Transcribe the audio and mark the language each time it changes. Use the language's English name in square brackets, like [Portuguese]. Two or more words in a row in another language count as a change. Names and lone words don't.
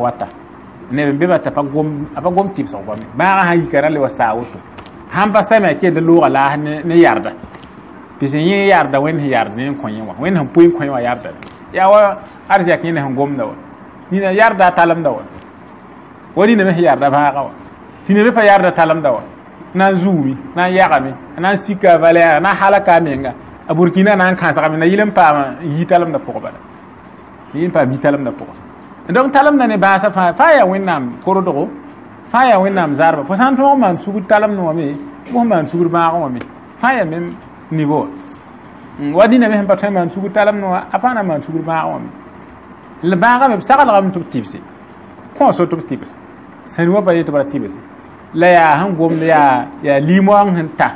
[Mossi] wata neb n be ba t'a pa gom tɩbsg goame bãaga sã yika ra le wa saa woto sãn pa same a kenda looga laas ne yarda pis n yẽ yarda wẽnd sẽn yard ne n kõ yẽ wã wẽnd sẽn pʋɩ n kõ yẽ wã yarda yaa wa arzɛk yẽne sẽn gomda wa nina yarda a talemda wa nina me sẽn yarda bãaga wa tɩ ne me pa yarda talemda wa na n zuumi na n yagame na n sika a valɛɛga na n halaka a menga a burkina na n kãsgame na yɩl n paam yi talemda pʋgẽ bala yɩl n paam yi talemda pʋgẽ donc talemda ne bãasa fãa yaa wẽnnaam kordgo fãa yaa wẽnnaam zarba fo sã n tõog n maan sugd talemd wãme fo sẽn maan sugd bãagẽ wãme fãa yaa mem niveau wa dĩnã me sẽn pa tõe n maan sugd talemd wã a pa na n maan sugd bãagẽ wãme la bãagame b saglgame tɩ b tɩbse kõo so tɩ b tɩbs sẽn wã pa ye tɩ b ra tɩbse la yaa sẽn gomd yaa limoang sẽn